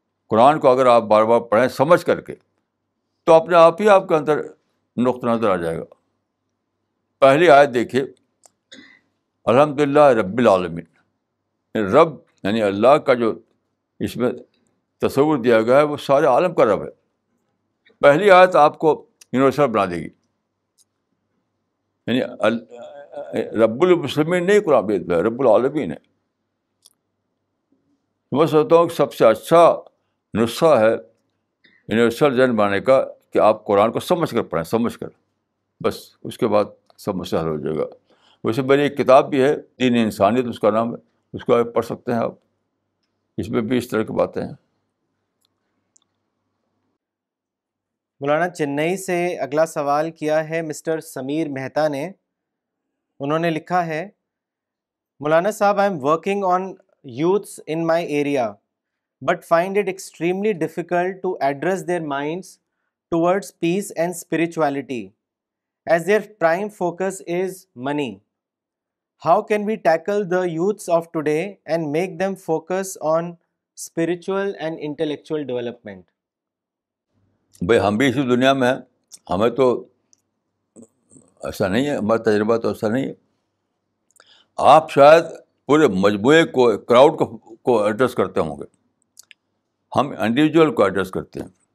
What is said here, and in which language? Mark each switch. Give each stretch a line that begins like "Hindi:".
Urdu: قرآن کو اگر آپ بار بار پڑھیں سمجھ کر کے تو اپنے آپ ہی آپ کے اندر نقطہ نظر آ جائے گا. پہلی آیت دیکھیے، الحمد للہ رب العالمین. رب یعنی اللہ کا جو اس میں تصور دیا گیا ہے وہ سارے عالم کا رب ہے. پہلی آیت آپ کو یونیورسل بنا دے گی. یعنی رب المسلمین نہیں قرآن میں رب العالمین ہے. میں سمجھتا ہوں کہ سب سے اچھا نسخہ ہے یونیورسل ذہن بنانے کا کہ آپ قرآن کو سمجھ کر پڑھیں، سمجھ کر، بس اس کے بعد سب مسئلہ حل ہو جائے گا. ویسے میری ایک کتاب بھی ہے دین انسانیت، اس کا نام ہے، اس کو آپ پڑھ سکتے ہیں آپ. اس میں بھی اس طرح کی باتیں ہیں. مولانا چنئی سے اگلا سوال کیا ہے مسٹر سمیر مہتا نے. انہوں نے لکھا ہے،
English: مولانا صاحب I am working on youths in my area but find it extremely difficult to address their minds towards peace and spirituality as their prime focus is money. How can we tackle the youths of today and make them focus on spiritual and intellectual development?
Urdu: بھائی ہم بھی اسی دنیا میں ہیں، ہمیں تو ایسا نہیں ہے، ہمارا تجربہ تو ایسا نہیں ہے. آپ شاید پورے مجموعے کو، کراؤڈ کو ایڈریس کرتے ہوں گے، ہم انڈیویجول کو ایڈریس کرتے ہیں.